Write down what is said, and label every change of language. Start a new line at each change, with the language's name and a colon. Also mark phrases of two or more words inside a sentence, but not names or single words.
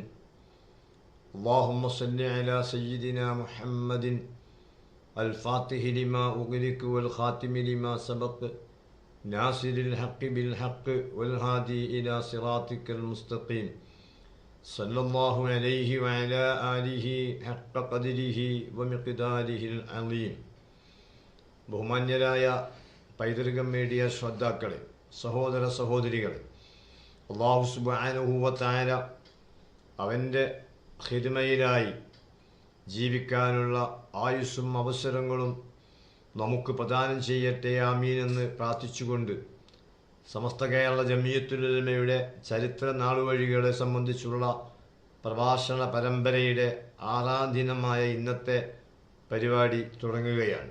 Arabic: اللهم صل على سيدنا محمد الفاتح لما أغلق والخاتم لما سبق ناصر الحق بالحق والهادي إلى صراطك المستقيم صلى الله عليه وعلى آله حق قدره ومقداره العظيم.
Malayalam: ബഹുമാന്യരായ പൈതൃകം മീഡിയ ശ്രോതാക്കളെ, സഹോദര സഹോദരികളെ,
Arabic: الله سبحانه وتعالى
Malayalam: അവൻ്റെ ഖിദ്മയിലായി ജീവിക്കാനുള്ള ആയുസ്സും അവസരങ്ങളും നമുക്ക് പ്രദാനം ചെയ്യട്ടെ, ആമീൻ എന്ന് പ്രാർത്ഥിച്ചുകൊണ്ട് സമസ്ത കേരള ജമിയത്തുൽ ഉലമയുടെ ചരിത്ര നാളുവഴികളെ സംബന്ധിച്ചുള്ള പ്രഭാഷണ പരമ്പരയുടെ 6ാം ദിനമായ ഇന്നത്തെ പരിപാടി തുടങ്ങുകയാണ്.